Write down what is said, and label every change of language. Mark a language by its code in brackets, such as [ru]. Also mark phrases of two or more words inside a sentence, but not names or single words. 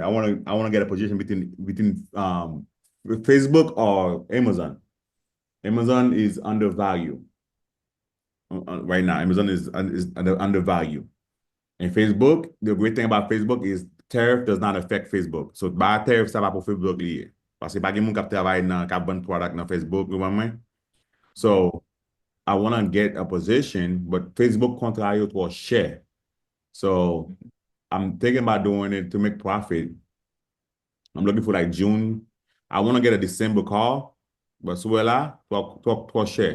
[en] I wanna get a position between with Facebook or Amazon. Amazon is undervalued right now. Amazon is undervalued. And Facebook, the great thing about Facebook is tariff does not affect Facebook. [ht] So ba tariff sa pa pou Facebook liye. Parce que pa gen moun kap travay nan kap ban product nan Facebook, [en] you know what I mean? So I want to get a position, but Facebook [ht] kontra yo [en] to share. So I'm thinking about doing it to make profit. I'm looking for like June. I want to get a December call, but so là, to share.